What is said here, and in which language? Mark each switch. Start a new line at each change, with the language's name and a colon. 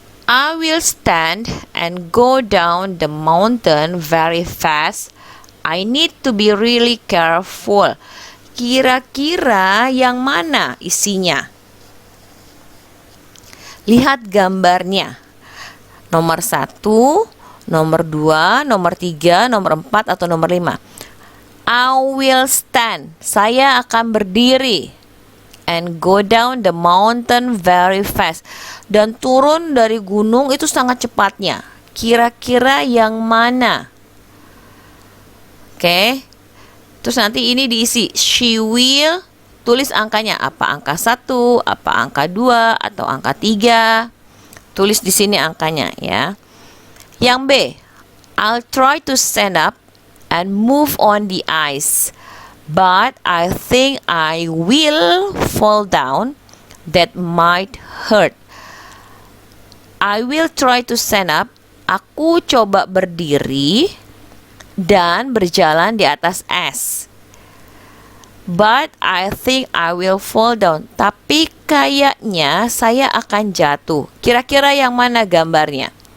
English: I will stand and go down the mountain very fast. I need to be really careful.
Indonesian: Kira-kira yang mana isinya? Lihat gambarnya. Nomor 1, nomor 2, nomor 3, nomor 4, atau nomor 5.
English: I will stand.
Indonesian: Saya akan berdiri.
English: And go down the mountain very fast.
Indonesian: Dan turun dari gunung itu sangat cepatnya. Kira-kira yang mana? Oke. Terus nanti ini diisi
English: she will,
Indonesian: tulis angkanya apa angka 1, apa angka 2, atau angka 3. Tulis di sini angkanya ya.
English: Yang B, I'll try to stand up and move on the ice, but I think I will fall down. That might hurt. I will try to stand up.
Indonesian: Aku coba berdiri dan berjalan di atas es.
English: But I think I will fall down.
Indonesian: Tapi kayaknya saya akan jatuh. Kira-kira yang mana gambarnya?